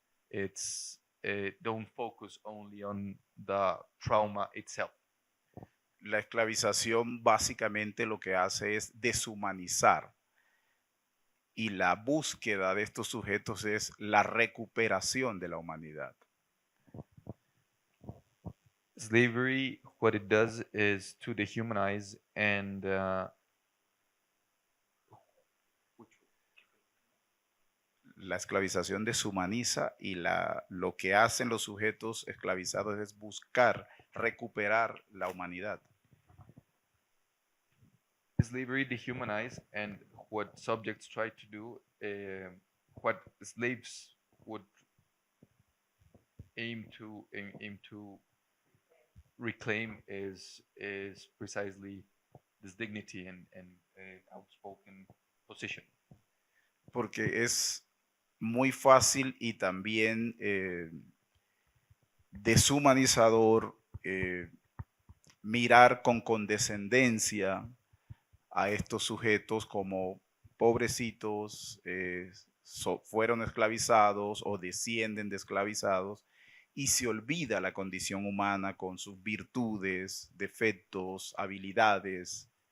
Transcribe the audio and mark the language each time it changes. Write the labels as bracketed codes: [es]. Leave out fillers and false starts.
[en] It's don't focus only on the trauma itself. [es] La esclavización básicamente lo que hace es deshumanizar, y la búsqueda de estos sujetos es la recuperación de la humanidad. [en] Slavery, what it does is to dehumanize and [es] La esclavización deshumaniza, y lo que hacen los sujetos esclavizados es buscar recuperar la humanidad. [en] slavery dehumanize, and what subjects try to do, what slaves would aim to reclaim is precisely this dignity and outspoken position. [es] Porque es muy fácil y también deshumanizador mirar con condescendencia a estos sujetos como pobrecitos, fueron esclavizados o descienden de esclavizados, y se olvida la condición humana con sus virtudes, defectos, habilidades.